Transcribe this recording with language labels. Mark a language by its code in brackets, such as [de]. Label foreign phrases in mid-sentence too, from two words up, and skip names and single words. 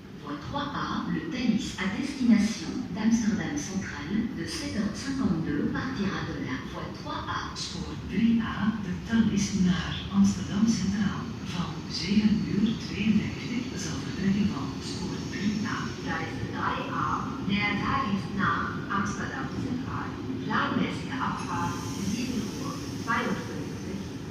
[fr] 3A, le Thalys à destination d'Amsterdam Central de 7h52 partira de la voie 3A. [nl] Spoor 3A, de Thalys naar Amsterdam Centraal. Van 7:52 zal vertrekken van spoor 3A. [de] Gleis 3A, der Thalys nach Amsterdam Central. Planmäßige Abfahrt 7:52 Uhr.